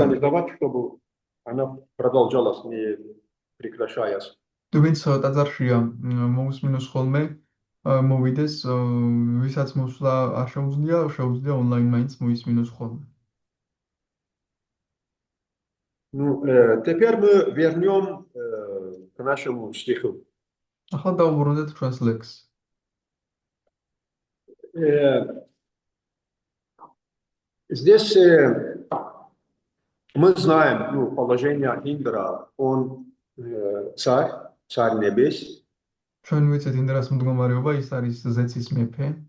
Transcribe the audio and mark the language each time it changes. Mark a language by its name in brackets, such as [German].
[Russian] организовать, чтобы она продолжалась, не прекращаясь. [Georgian] ვინც ტაძარშია მოусმინოს ხოლმე მოვიდეს ვისაც მოსვლა არ შეუძლია ონლაინ მაინც მოისმინოს ხოლმე. [Russian] Ну, теперь мы вернем к нашему стиху. [Georgian] ახლა დავუბრუნდეთ ჩვენს ლექსს. [Russian] Здесь мы знаем, ну, положение Индра, он царь небес. [Georgian] ჩვენ ვიცით ინდრას მდგომარეობა, ის არის ზეცის მეფე.